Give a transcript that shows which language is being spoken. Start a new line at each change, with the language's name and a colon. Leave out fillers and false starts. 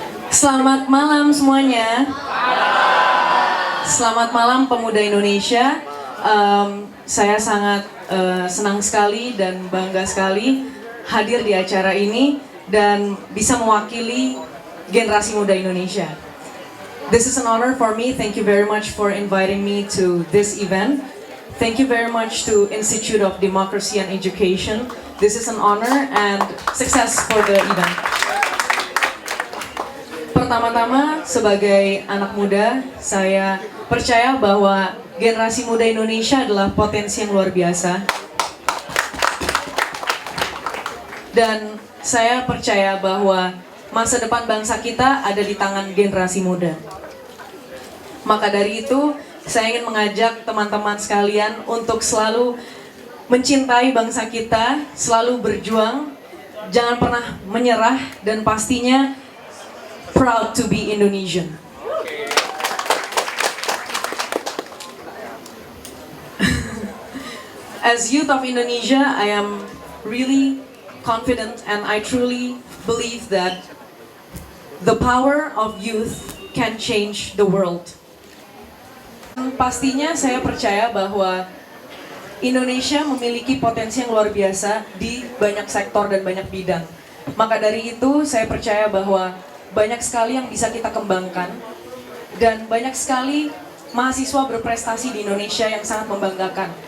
Indonesian: Selamat malam semuanya. Selamat malam pemuda Indonesia. Saya sangat senang sekali dan bangga sekali hadir di acara ini dan bisa mewakili generasi muda Indonesia.
English: This is an honor for me. Thank you very much for inviting me to this event. Thank you very much to Institute of Democracy and Education. This is an honor and success for the event.
Indonesian: Pertama-tama, sebagai anak muda, saya percaya bahwa generasi muda Indonesia adalah potensi yang luar biasa. Dan saya percaya bahwa masa depan bangsa kita ada di tangan generasi muda. Maka dari itu, saya ingin mengajak teman-teman sekalian untuk selalu mencintai bangsa kita, selalu berjuang, jangan pernah menyerah, dan pastinya
English: proud to be Indonesian.
Indonesian: As youth of Indonesia, I am really confident and I truly believe that the power of youth can change the world. Pastinya saya percaya bahwa Indonesia memiliki potensi yang luar biasa di banyak sektor dan banyak bidang. Maka dari itu saya percaya bahwa banyak sekali yang bisa kita kembangkan dan banyak sekali mahasiswa berprestasi di Indonesia yang sangat membanggakan.